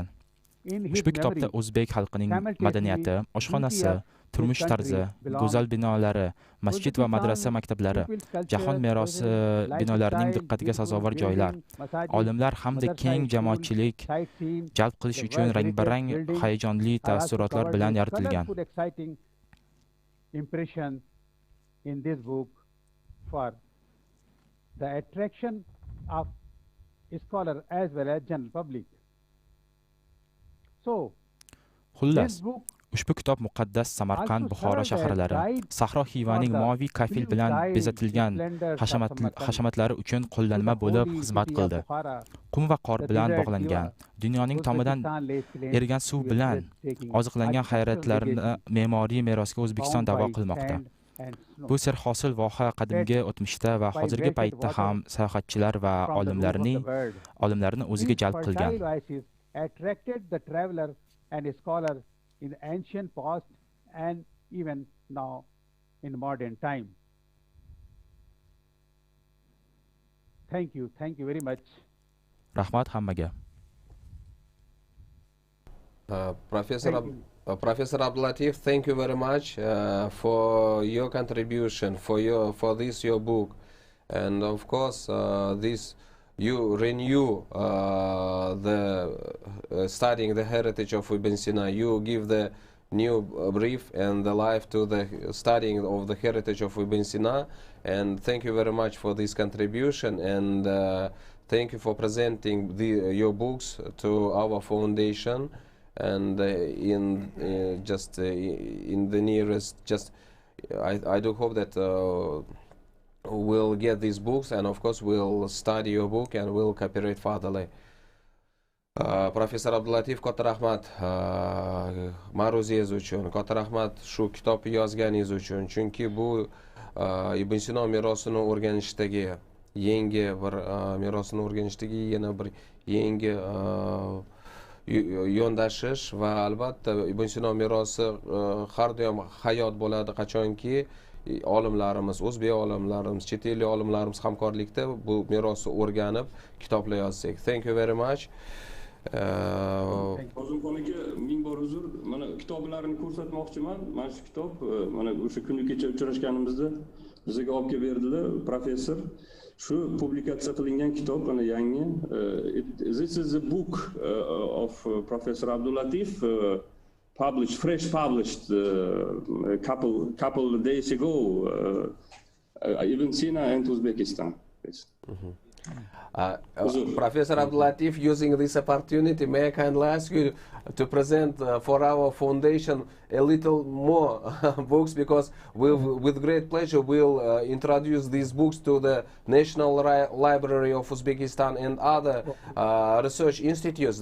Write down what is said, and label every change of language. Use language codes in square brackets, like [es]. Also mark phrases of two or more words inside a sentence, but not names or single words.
[uz] Ushbu kitobda o'zbek xalqining madaniyati, oshxonasi, turmush tarzi, go'zal binolari, masjid va madrasa maktablari, jahon merosi binolarining diqqatiga sazovor joylar, olimlar hamda keng jamoatchilik jalb qilish uchun rang-barang hayajonli taassurotlar bilan yoritilgan. [en] Impression in this book for the attraction of scholar as well as general public. So, [uz] Xullas, ushbu kitob muqaddas Samarqand, Buxoro shaharlari, Sahro Xivaning moviy kafil bilan bezatilgan hashamatlari uchun qo'llanma bo'lib xizmat qildi. Qum va qor bilan bog'langan, dunyoning tomidan erigan suv bilan oziqlangan hayratlarni me'moriy merosga O'zbekiston da'vo qilmoqda. Bu serhosil voha qadimgi o'tmishda va hozirgi paytda ham sayohatchilar va olimlarni o'ziga jalb qilgan. [en] Attracted the traveler and scholar in ancient past and even now in modern time. Thank you very much. [uz] Rahmat hammaga. [en] Professor Abdulatif, thank you very much for your contribution, for this your book, and of course this you renew studying the heritage of Ibn Sina. You give the new brief and the life to the studying of the heritage of Ibn Sina, and thank you very much for this contribution, and thank you for presenting your books to our foundation. And in the nearest, I do hope that we'll get these books, and of course we'll study your book and we'll cooperate furtherly. [uz] Professor Abdulatif, katta rahmat ma'ruzingiz uchun, katta rahmat shu kitobni yozganingiz uchun, chunki bu Ibn Sino merosini o'rganishdagi yangi bir yana bir yangi yondashish va albatta Ibn Sino merosi har doim hayot bo'ladi qachonki olimlarimiz, o'zbek olimlarimiz, chet ellik olimlarimiz hamkorlikda bu merosni o'rganib kitoblar yozsak. [en] Thank you very much. [uz] Ozimxon aka, ming bor uzr. Mana kitoblarni ko'rsatmoqchiman. Mana shu kitob, mana o'sha kuni kecha uchrashganimizda bizga olib kelib berdilar professor. Shu publikatsiya qilingan kitob mana yangi. [en] This is a book of Professor Abdulatif, fresh published a couple of days ago, Ibn Sina and Uzbekistan. Yes. Professor Abdulatif, using this opportunity, may I kindly ask you to present for our foundation a little more books, because with great pleasure we'll introduce these books to the National Library of Uzbekistan and other research institutes.